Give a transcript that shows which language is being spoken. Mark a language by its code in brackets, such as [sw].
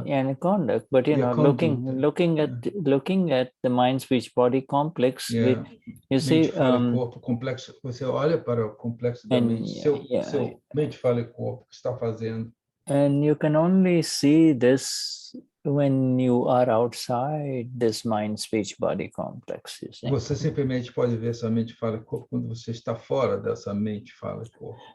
[en] And conduct, but you know, looking at the mind, speech, body complex. Yeah. You see, [pt] fala e corpo complexo. Você olha para o complexo da mente, seu mente, fala e corpo, que está fazendo. [en] And you can only see this when you are outside this mind, speech, body complex. You see? [pt] Você simplesmente pode ver essa mente, fala e corpo quando você está fora dessa mente, fala e corpo.